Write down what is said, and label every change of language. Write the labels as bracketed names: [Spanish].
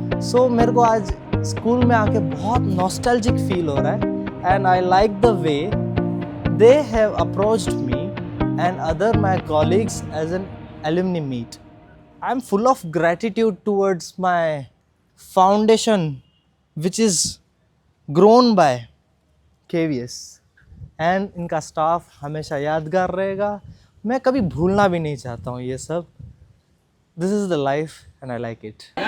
[English] So [Hindi] मेरे को आज स्कूल में आके बहुत नॉस्टैल्जिक फील हो रहा है, [English] and I like the way they have approached me and other my colleagues as an alumni meet. I'm full of gratitude towards my foundation, which is grown by KVS, and [Hindi] इनका staff हमेशा यादगार रहेगा। मैं कभी भूलना भी नहीं चाहता हूँ ये सब। [English] This is the life and I like it.